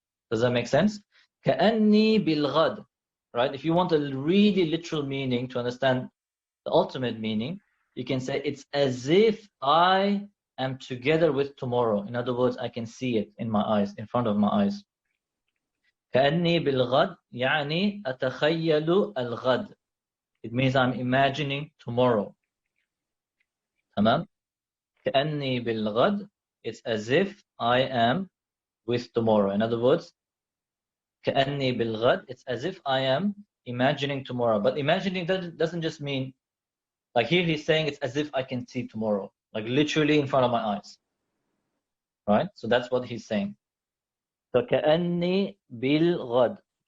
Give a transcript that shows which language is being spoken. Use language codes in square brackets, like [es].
[en] Does that make sense? [ar] كأني بالغد. [en] Right? If you want a really literal meaning to understand the ultimate meaning, you can say it's as if I am together with tomorrow. In other words, I can see it in my eyes, in front of my eyes. [ar] كأني بالغد يعني أتخيل الغد. [en] It means I'm imagining tomorrow. [ar] تمام؟ كأني بالغد, [en] it's as if I am with tomorrow. In other words, [ar] كأني بالغد, [en] it's as if I am imagining tomorrow. But imagining doesn't just mean, like here he's saying it's as if I can see tomorrow, like literally in front of my eyes. Right? So that's what he's saying. So [ar] كأني بالغد.